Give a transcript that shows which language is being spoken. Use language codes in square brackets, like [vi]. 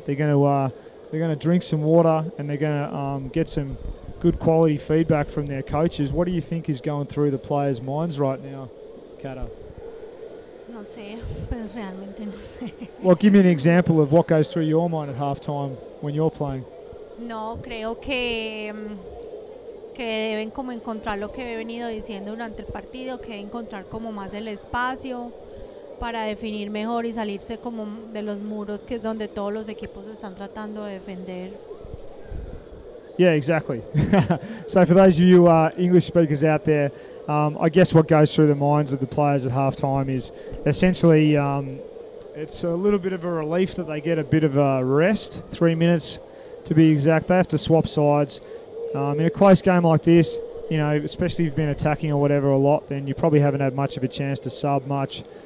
[en] They're going to drink some water, and they're going to get some good quality feedback from their coaches. What do you think is going through the players' minds right now, Kata? [es] No sé, pues Realmente no sé. [en] Well, give me an example of what goes through your mind at halftime when you're playing. [es] No, creo que deben como encontrar lo que he venido diciendo durante el partido, que deben encontrar como más el espacio para definir mejor y salirse como de los muros, que es donde todos los equipos están tratando de defender. [en] Yeah, exactly. So for those of you English speakers out there, I guess what goes through the minds of the players at halftime is essentially it's a little bit of a relief that they get a bit of a rest, 3 minutes to be exact. They have to swap sides. In a close game like this, you know, especially if you've been attacking or whatever a lot, then you probably haven't had much of a chance to sub much.